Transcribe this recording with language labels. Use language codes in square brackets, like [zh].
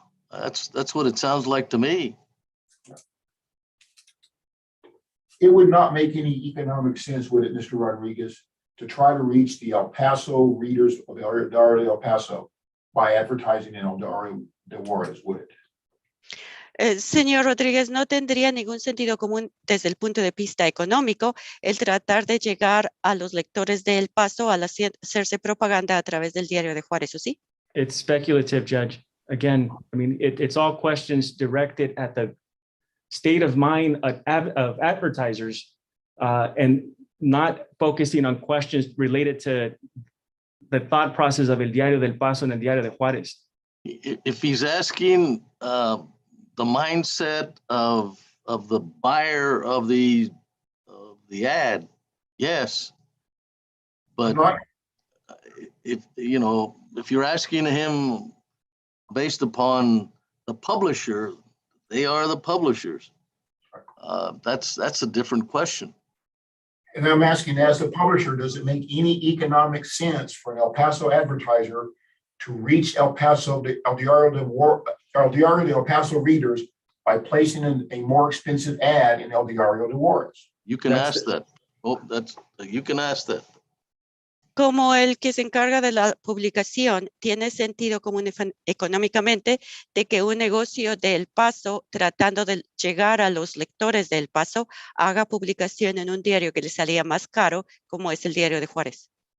[en] That's what it sounds like to me. It would not make any economic sense, would it, Mr. Rodriguez, to try to reach the El Paso readers of the Diario de El Paso by advertising in El Diario de Juarez, would it? [es] Señor Rodríguez, no tendría ningún sentido común desde el punto de vista económico el tratar de llegar a los lectores de El Paso al hacerse propaganda a través del Diario de Juárez, ¿o sí? [en] It's speculative, Judge. Again, I mean, it's all questions directed at the state of mind of advertisers and not focusing on questions related to the thought process of El Diario del Paso and El Diario de Juárez. If he's asking the mindset of the buyer of the ad, yes. But Not, if, you know, if you're asking him based upon the publisher, they are the publishers. That's a different question. and I'm asking, as the publisher, does it make any economic sense for an El Paso advertiser to reach El Diario de El Paso readers by placing a more expensive ad in El Diario de Juarez? You can That's ask that. Oh, you can ask that. [es] Como el que se encarga de la publicación, tiene sentido económicamente de que un negocio de El Paso, tratando de llegar a los lectores de El Paso, haga publicación en un diario que le salía más caro, como es el Diario de Juárez.